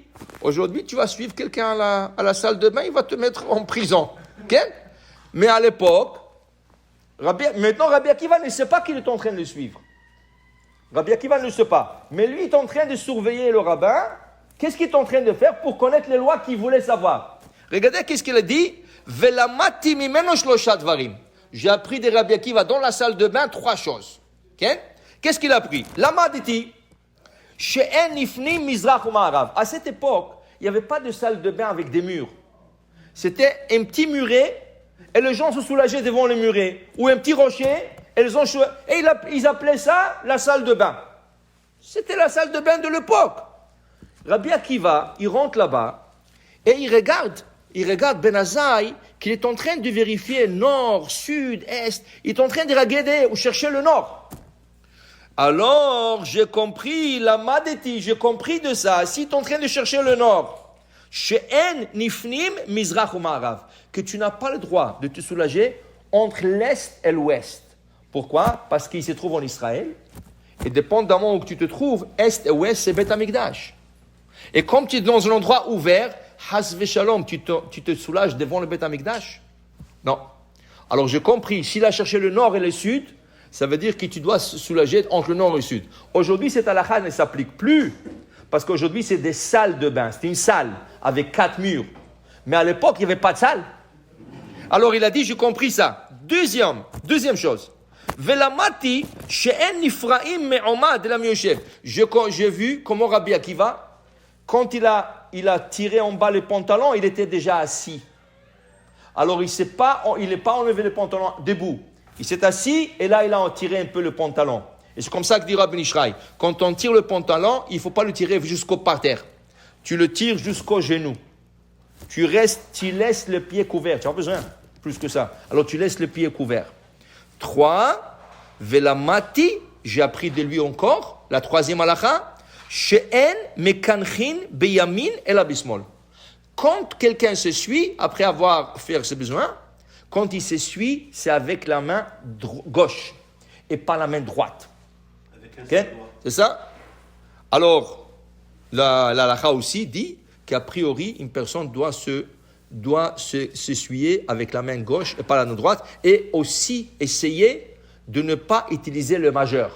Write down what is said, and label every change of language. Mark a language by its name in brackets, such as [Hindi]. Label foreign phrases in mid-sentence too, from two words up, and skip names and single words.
[French] Aujourd'hui, tu vas suivre quelqu'un à la salle de bain, il va te mettre en prison. Okay? Mais à l'époque, maintenant Rabbi Akiva ne sait pas qu'il est en train de le suivre. Rabbi Akiva ne le sait pas. Mais lui, il est en train de surveiller le rabbin. Qu'est-ce qu'il est en train de faire pour connaître les lois qu'il voulait savoir? Regardez qu'est-ce qu'il a dit. [Hebrew] ולמדתי ממנו שלשה דברים. [French] J'ai appris de Rabbi Akiva dans la salle de bain 3 choses. Okay? Qu'est-ce qu'il a appris? Lamaditi. À cette époque, il n'y avait pas de salle de bain avec des murs. C'était un petit muret et les gens se soulageaient devant le muret. Ou un petit rocher et ils appelaient ça la salle de bain. C'était la salle de bain de l'époque. Rabbi Akiva, il rentre là-bas et il regarde Ben Azai qu'il est en train de vérifier nord, sud, est. Il est en train de regarder ou chercher le nord. Alors, j'ai compris, la madeti, j'ai compris de ça. Si tu es en train de chercher le nord, [Hebrew] שאין נפנים מזרח ומערב, [French] que tu n'as pas le droit de te soulager entre l'est et l'ouest. Pourquoi? Parce qu'il se trouve en Israël. Et dépendamment où tu te trouves, est et ouest, c'est Bet Amikdash. Et comme tu es dans un endroit ouvert, [Hebrew] חס ושלום, [French] tu te soulages devant le Bet Amikdash? Non. Alors, j'ai compris, s'il a cherché le nord et le sud, ça veut dire que tu dois se soulager entre le nord et le sud. Aujourd'hui, cette halakha ne s'applique plus. Parce qu'aujourd'hui, c'est des salles de bain. C'est une salle avec 4 murs. Mais à l'époque, il n'y avait pas de salle. Alors, il a dit, j'ai compris ça. Deuxième chose. [Hebrew] ולמדתי שאין נפרעים מעומד אלא מיושב. [French] J'ai vu comment Rabbi Akiva, quand il a tiré en bas le pantalon, il était déjà assis. Alors, il n'est pas enlevé le pantalon debout. Il s'est assis et là, il a tiré un peu le pantalon. Et c'est comme ça que dit Rabbi Nishraï. Quand on tire le pantalon, il ne faut pas le tirer jusqu'au parterre. Tu le tires jusqu'au genou. Tu laisses le pied couvert. Tu n'as pas besoin plus que ça. Alors, tu laisses le pied couvert. 3. Velamati, j'ai appris de lui encore, la 3e halakha, [Hebrew] שאין מקנחין בימין אלא בשמאל. [French] Quand quelqu'un se suit, après avoir fait ses besoins, quand il s'essuie, c'est avec la main gauche et pas la main droite. Okay? C'est ça? Alors, la halakha aussi dit qu'a priori, une personne doit s'essuyer avec la main gauche et pas la main droite et aussi essayer de ne pas utiliser le majeur.